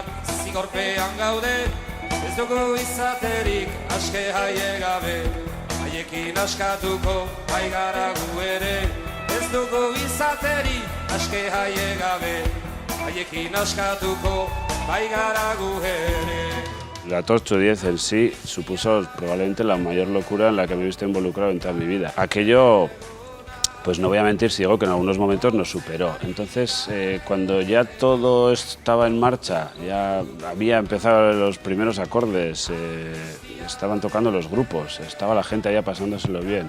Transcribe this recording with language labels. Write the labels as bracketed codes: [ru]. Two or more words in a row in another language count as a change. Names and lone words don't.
[eu] zigorpean gaude, ez dugu izaterik aske haie gabe, haiekin askatuko baigara gu ere, ez dugu izaterik aske haie gabe, haiekin askatuko baigara gu ere. [es] La Torcho 10 en sí supuso probablemente la mayor locura en la que me he visto involucrado en toda mi vida. Aquello, pues no voy a mentir si digo que en algunos momentos nos superó. Entonces, cuando ya todo estaba en marcha, ya había empezado los primeros acordes, estaban tocando los grupos, estaba la gente allá pasándoselo bien.